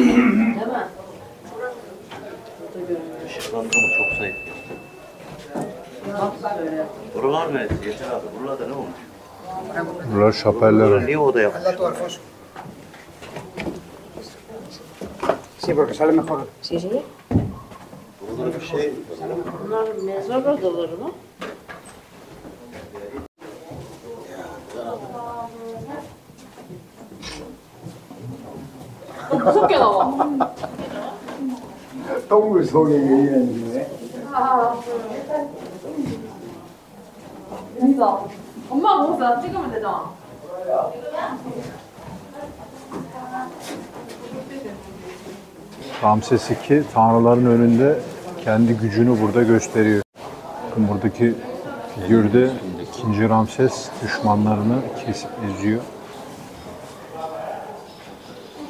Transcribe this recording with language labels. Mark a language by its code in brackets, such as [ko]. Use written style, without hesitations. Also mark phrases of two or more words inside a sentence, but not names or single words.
[tr] Işıklandırma çok zayıf. Buralar mı? Yeter abi. Buralarda ne olmuş? Buralar şapeller. Niye oda yapmış? [es] Sí, porque sale mejor. Sí, sí. [tr] Burada bir şey... Bunlar mezar odaları mı? [ko] 무섭게 나와. 동물 속에 있는 진짜. 엄마가 보고서 찍으면 되잖아. [tr] Ramses II tanrıların önünde kendi gücünü burada gösteriyor. Bakın buradaki figürde 2. Ramses düşmanlarını kesip eziyor.